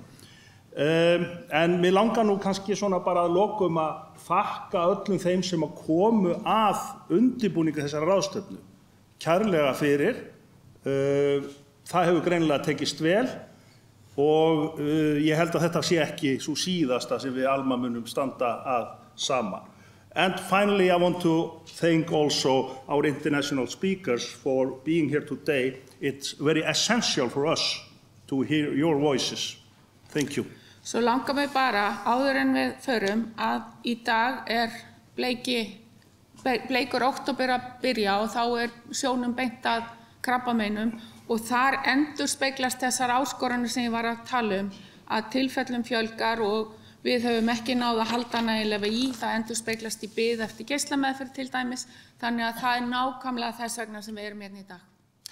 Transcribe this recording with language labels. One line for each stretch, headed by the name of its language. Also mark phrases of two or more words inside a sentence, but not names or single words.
Icelandic: En mér langar nú kannski svona bara að lokum að þakka öllum þeim sem að komu að undirbúningi þessara ráðstefnu. Kærlega fyrir. Það hefur greinilega tekist vel og ég held að þetta sé ekki sú síðasta sem við Alma munum standa að saman.
English: And finally, I want to thank also our international speakers for being here today. It's very essential for us to hear your voices. Thank you.
Icelandic: Svo langar mig bara, áður en við förum, að í dag bleikur október að byrja og þá sjónum beint að krabbameinum og þar endurspeglast þessar áskoranir sem ég var að tala að tilfellum fjölgar og við höfum ekki náð að halda nægilega í, það endurspeglast í bið eftir geislameðferð til dæmis, þannig að það nákvæmlega þess vegna sem við erum hérna í dag.